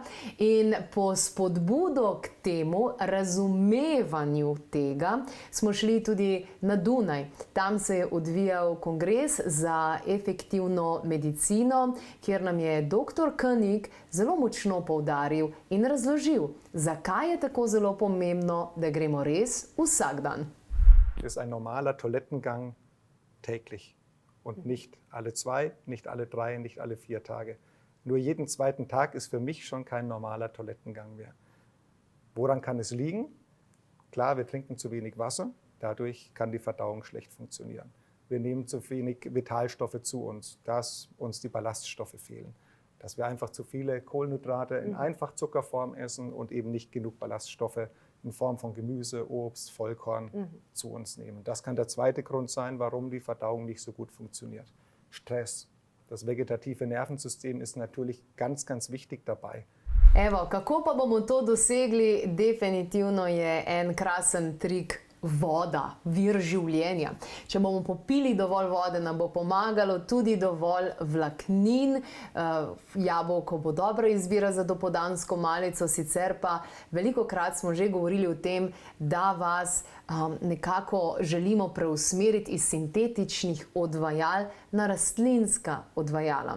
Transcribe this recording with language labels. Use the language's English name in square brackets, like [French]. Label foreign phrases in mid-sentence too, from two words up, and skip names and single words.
[Slovenian] In po spodbudo k temu razumevanju tega smo šli tudi na Dunaj. Tam se je odvijal kongres za efektivno medicino, kjer nam je dr. König zelo močno poudaril in razložil, zakaj je tako zelo pomembno, da gremo res vsak dan. [German] Ist ein normaler Toilettengang täglich und nicht alle 2, nicht alle 3, nicht alle 4 Tage. Nur jeden zweiten Tag ist für mich schon kein normaler Toilettengang mehr. Woran kann es liegen? Klar, wir trinken zu wenig Wasser, dadurch kann die Verdauung schlecht funktionieren. Wir nehmen zu wenig Vitalstoffe zu uns, dass uns die Ballaststoffe fehlen. Dass wir einfach zu viele Kohlenhydrate in Einfachzuckerform essen und eben nicht genug Ballaststoffe in Form von Gemüse, Obst, Vollkorn zu uns nehmen. Das kann der zweite Grund sein, warum die Verdauung nicht so gut funktioniert. Stress. Das vegetative Nervensystem ist natürlich ganz, ganz wichtig dabei. [Slovenian] Evo, kako pa bomo to dosegli? Definitivno je en krasen trik voda, vir življenja. Če bomo popili dovolj vode, nam bo pomagalo tudi dovolj vlaknin. Jabolko bo dobra izbira za dopoldansko malico, sicer pa velikokrat smo že govorili o tem, da vas nekako želimo preusmeriti iz sintetičnih odvajal na rastlinska odvajala.